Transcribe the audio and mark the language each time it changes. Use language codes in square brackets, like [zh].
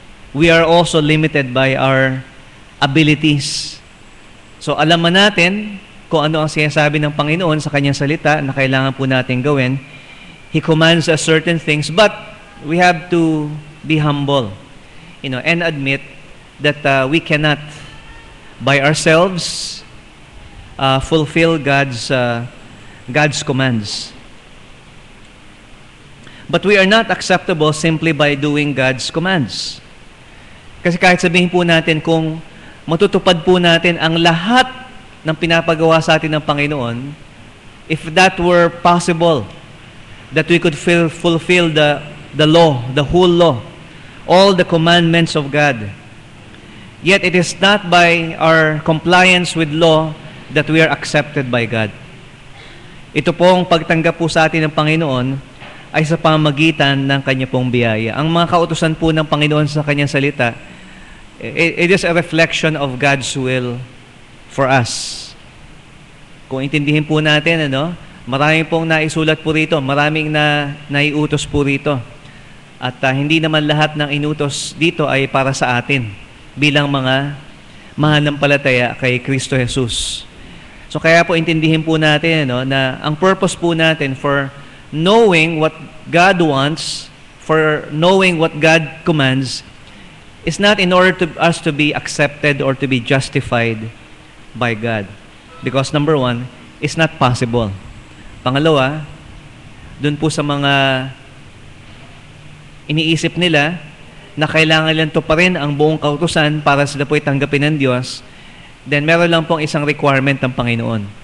[en] We are also limited by our abilities. [tl] So, alam man natin kung ano ang sinasabi ng Panginoon sa Kanyang salita na kailangan po natin gawin. [en] He commands us certain things, but we have to be humble, and admit that we cannot by ourselves fulfill God's commands. But we are not acceptable simply by doing God's commands. [tl] Kasi kahit sabihin po natin kung matutupad po natin ang lahat ng pinapagawa sa atin ng Panginoon, [en] if that were possible, that we could fulfill the law, the whole law, all the commandments of God. Yet it is not by our compliance with law that we are accepted by God. [tl] Ito pong pagtanggap po sa atin ng Panginoon ay sa pamamagitan ng Kanya pong biyaya. Ang mga kautusan po ng Panginoon sa Kanyang salita, [en] it is a reflection of God's will for us. [tl] Kung intindihin po natin, maraming pong naisulat po rito, maraming naiutos po rito. At hindi naman lahat ng inutos dito ay para sa atin bilang mga mananampalataya kay Kristo Jesus. So kaya po intindihin po natin [en] na ang purpose po natin for knowing what God wants, for knowing what God commands, is not in order to us to be accepted or to be justified by God. Because number one, it's not possible. [tl] Pangalawa, dun po sa mga iniisip nila na kailangan lang to pa rin ang buong kautusan para sila po tanggapin ng Diyos, then meron lang pong isang requirement ng Panginoon.